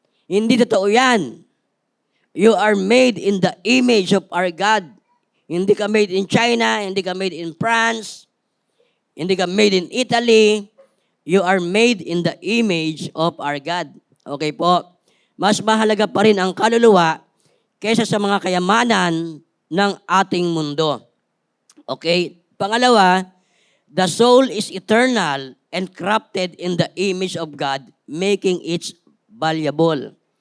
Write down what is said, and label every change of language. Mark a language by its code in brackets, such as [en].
[tl] Hindi totoo yan. [en] You are made in the image of our God. [tl] Hindi ka [en] made in China, [tl] hindi ka [en] made in France, hindi ka made in Italy. You are made in the image of our God. [tl] Okay po? Mas mahalaga pa rin ang kaluluwa kaysa sa mga kayamanan ng ating mundo. Okay? Pangalawa, [en] the soul is eternal and crafted in the image of God, making it valuable.